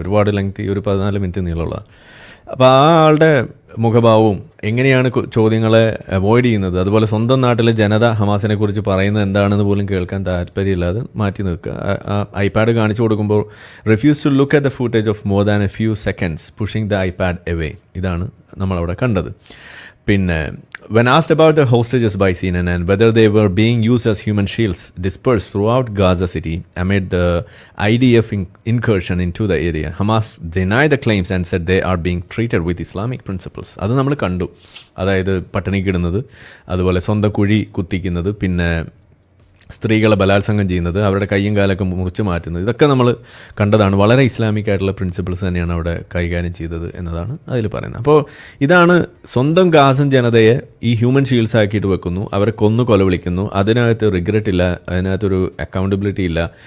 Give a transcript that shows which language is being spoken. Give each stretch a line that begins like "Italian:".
Malayalam: ഒരുപാട് ലെങ്തി, ഒരു 14 മിനിറ്റ് നീളമുള്ളതാണ്. അപ്പോൾ ആ ആളുടെ മുഖഭാവവും എങ്ങനെയാണ് ചോദ്യങ്ങളെ അവോയ്ഡ് ചെയ്യുന്നത്, അതുപോലെ സ്വന്തം നാട്ടിലെ ജനത ഹമാസിനെ കുറിച്ച് പറയുന്നത് എന്താണെന്ന് പോലും കേൾക്കാൻ താല്പര്യമില്ലാതെ മാറ്റി നിൽക്കുക. ഐപാഡ് കാണിച്ചു കൊടുക്കുമ്പോൾ
English: Refuse to look at the footage of more than a few seconds pushing the iPad away.
Malayalam: ഇതാണ് നമ്മളവിടെ കണ്ടത്.
English: പിന്നെ when asked about the hostages by CNN and whether they were being used as human shields dispersed throughout Gaza City amid the IDF incursion into the area, Hamas denied the claims and said they are being treated with Islamic principles.
Malayalam: അത് നമ്മൾ കണ്ടു. അതായത് പട്ടിണിക്കിടുന്നത്, അതുപോലെ സ്വന്തം കുഴി കുത്തിക്കുന്നത്, പിന്നെ സ്ത്രീകളെ ബലാത്സംഗം ചെയ്യുന്നത്, അവരുടെ കയ്യും കാലൊക്കെ മുറിച്ച് മാറ്റുന്നത്, ഇതൊക്കെ നമ്മൾ കണ്ടതാണ്. വളരെ ഇസ്ലാമിക് ആയിട്ടുള്ള പ്രിൻസിപ്പിൾസ് തന്നെയാണ് അവിടെ കൈകാര്യം ചെയ്തത് എന്നതാണ് അതിൽ പറയുന്നത്. അപ്പോൾ ഇതാണ് സ്വന്തം ഗാസൻ ജനതയെ ഈ ഹ്യൂമൻ ഷീൽഡ്സ് ആക്കിയിട്ട് വെക്കുന്നു, അവരെ കൊന്നു കൊലവിളിക്കുന്നു, അതിനകത്ത് റിഗ്രറ്റ് ഇല്ല, അതിനകത്തൊരു അക്കൗണ്ടബിലിറ്റി ഇല്ല.